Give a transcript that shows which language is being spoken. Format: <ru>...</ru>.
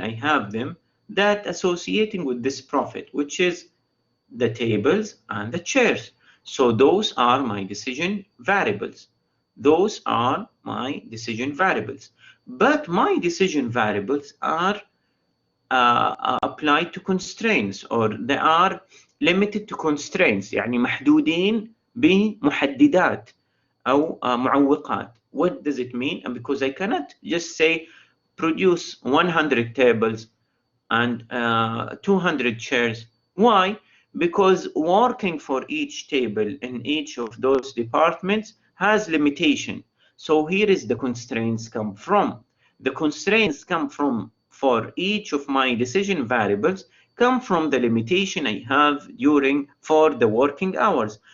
<en>I have them that associating with this profit, which is the tables and the chairs. So those are my decision variables. Those are my decision variables. But my decision variables are applied to constraints, or they are limited to constraints.</en> <ar>يعني محدودين بمحددات أو معوقات.</ar> <en>What does it mean? And because I cannot just say produce 100 tables and 200 chairs. Why? Because working for each table in each of those departments has limitation. So here is the constraints come from. The constraints come from, for each of my decision variables, come from the limitation I have for the working hours.</en>